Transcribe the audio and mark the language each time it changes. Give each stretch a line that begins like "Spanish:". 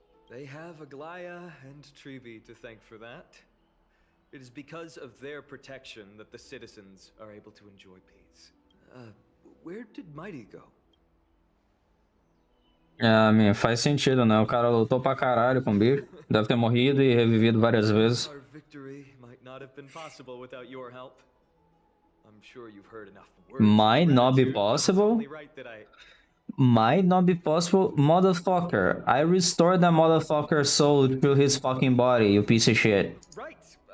English: They have Aglaya and Trevi to thank for that. It is because of their protection that the citizens are able to enjoy peace. Where did Mighty go?
Portuguese: Faz sentido, né? O cara lutou pra caralho com o bicho. Deve ter morrido e revivido várias vezes.
English: Our victory might not have been possible without your help. I'm sure you've heard enough words. Might not be possible? Might not be possible? Motherfucker. I restored that motherfucker's soul to his fucking body, you piece of shit. Right.